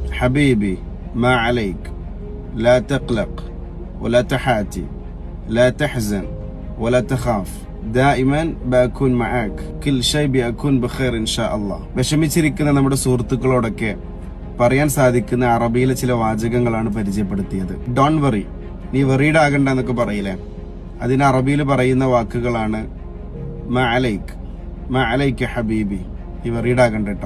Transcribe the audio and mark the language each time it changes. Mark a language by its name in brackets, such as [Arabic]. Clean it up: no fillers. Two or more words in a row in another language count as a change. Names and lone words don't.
[Arabic] حبيبي ما عليك لا تقلق ولا تحاتي لا تحزن ولا تخاف دائما بأكون معك كل شيء بيكون بخير إن شاء الله. [Malayalam] വിഷമിച്ചിരിക്കുന്ന നമ്മുടെ സുഹൃത്തുക്കളോടൊക്കെ പറയാൻ സാധിക്കുന്ന അറബിയിലെ ചില വാചകങ്ങളാണ് പരിചയപ്പെടുത്തിയത്. [English] Don't worry, [Malayalam] നീ വെറീഡ് ആകണ്ട എന്നൊക്കെ പറയില്ലേ, അതിന് അറബിയിൽ പറയുന്ന വാക്കുകളാണ് [Arabic] ما عليك حبيبي, [Malayalam] നീ വെറീഡ് ആകണ്ട കേട്ടോ.